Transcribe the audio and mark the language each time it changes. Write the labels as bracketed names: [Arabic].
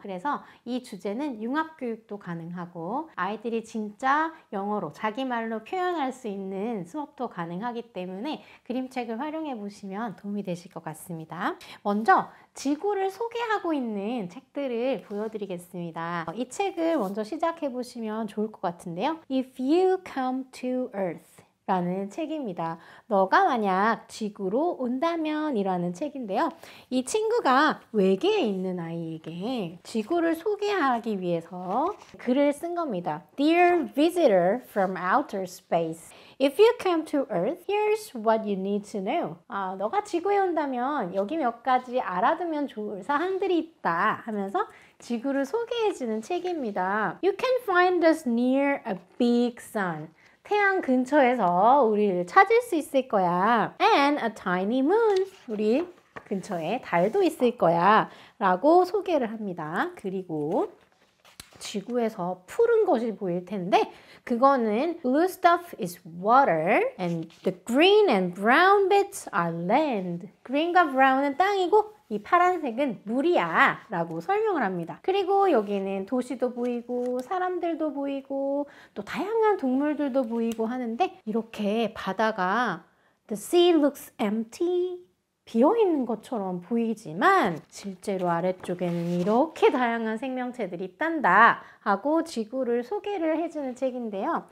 [Korean] 그래서 이 주제는 융합교육도 가능하고 아이들이 진짜 영어로 자기 말로 표현할 수 있는 수업도 가능하기 때문에 그림책을 활용해 보시면 도움이 되실 것 같습니다. 먼저 지구를 소개하고 있는 책들을 보여드리겠습니다. 이 책을 먼저 시작해 보시면 좋을 것 같은데요. If You Come to Earth 라는 책입니다. 너가 만약 지구로 온다면 이라는 책인데요. 이 친구가 외계에 있는 아이에게 지구를 소개하기 위해서 글을 쓴 겁니다. [English] Dear visitor from outer space, if you come to Earth, here's what you need to know. [Korean] 너가 지구에 온다면 여기 몇 가지 알아두면 좋을 사항들이 있다 하면서 지구를 소개해주는 책입니다. [English] You can find us near a big sun. [Korean] 태양 근처에서 우리를 찾을 수 있을 거야. [English] And a tiny moon. [Korean] 우리 근처에 달도 있을 거야. 라고 소개를 합니다. 그리고 지구에서 푸른 것이 보일 텐데 그거는 [English] blue stuff is water and the green and brown bits are land. [Korean] green과 brown은 땅이고 이 파란색은 물이야 라고 설명을 합니다. 그리고 여기는 도시도 보이고 사람들도 보이고 또 다양한 동물들도 보이고 하는데 이렇게 바다가 [English] The sea looks empty [Korean] 비어있는 것처럼 보이지만 실제로 아래쪽에는 이렇게 다양한 생명체들이 있단다 하고 지구를 소개를 해주는 책인데요.